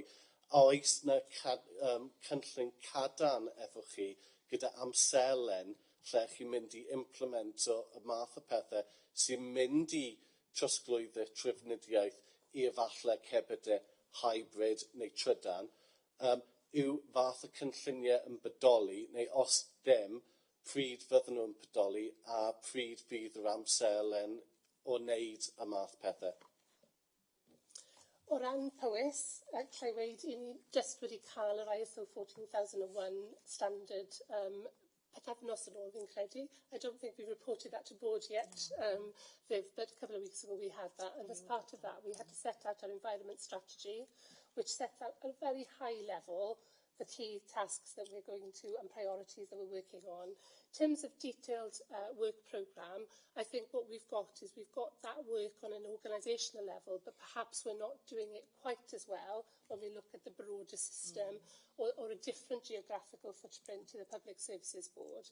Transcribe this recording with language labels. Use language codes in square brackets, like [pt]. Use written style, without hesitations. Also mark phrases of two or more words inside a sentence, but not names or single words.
[cy] Oes na cynllun cadarn efo chi gyda amserlen lle chi'n mynd i implemento y math o pethau sy'n mynd i trosglwyddo trafnidiaeth i efallai cerbydau hybrid neu trydan, yw fath o cynlluniau yn bodoli, neu os dim, pryd fydden nhw'n bodoli a pryd fydd yr amserlen o wneud y math pethau. O ran Powys, allai weid, i ni just wedi cael yr ISO 14001 standard pythefnos yn ôl, fi'n credu. [en] I don't think we reported that to board yet, Viv, but a couple of weeks ago we had that, and as part of that we had to set out our environment strategy, which sets out at a very high level the key tasks that we're going to and priorities that we're working on. In terms of detailed work programme, I think what we've got is we've got that work on an organisational level, but perhaps we're not doing it quite as well when we look at the broader system or a different geographical footprint to the Public Services Board.